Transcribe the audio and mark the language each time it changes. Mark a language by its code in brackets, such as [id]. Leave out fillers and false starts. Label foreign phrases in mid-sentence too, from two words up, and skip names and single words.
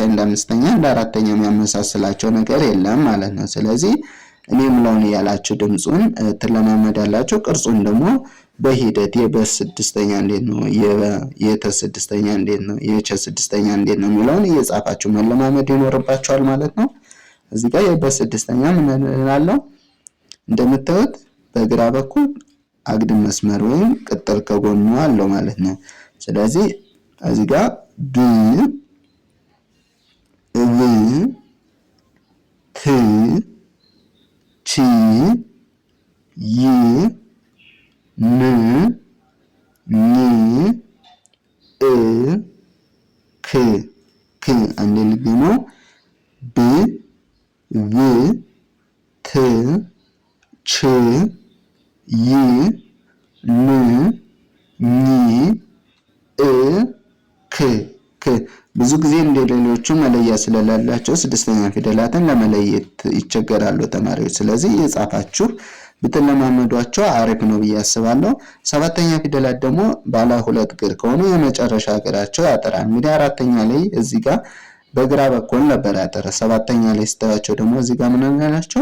[am] እንደ አምስተኛ እንደ አራተኛ የሚያመሳስላቸው ነገር የለም ማለት ነው። ስለዚህ እኔ የምለውን እያላችሁ ድምጹን ትለማመዳላችሁ። ቅርጹን ደግሞ በሂደት የበ ስድስተኛ እንዴት ነው፣ የተ ስድስተኛ እንዴት ነው፣ የቸ ስድስተኛ እንዴት ነው የሚለውን እየጻፋችሁ መለማመድ ይኖርባችኋል ማለት ነው። እዚህ ጋር የበ ስድስተኛ ምን እንላለው? እንደምታዩት በግራ በኩል አግድም መስመር ወይም ቅጥል ከጎኑ አለው ማለት ነው። ስለዚህ እዚህ ጋር ብ ብ ት ቺ ይ ን ኝ እ ክ ክ አንዴ ልግመው ብ ብ ት ች ይ ን ኝ እ ክ ክ ብዙ ጊዜ እንደሌሎቹ መለያ ስለሌላቸው ስድስተኛ ፊደላትን ለመለየት ይቸገራሉ ተማሪዎች። ስለዚህ የጻፋችሁ ብትለማመዷቸው አሪፍ ነው ብዬ አስባለሁ። ሰባተኛ ፊደላት ደግሞ ባለ ሁለት እግር ከሆኑ የመጨረሻ እግራቸው ያጠራል። እንግዲህ አራተኛ ላይ እዚህ ጋር በግራ በኩል ነበር ያጠረ። ሰባተኛ ላይ ስታያቸው ደግሞ እዚህ ጋር ምን አላቸው?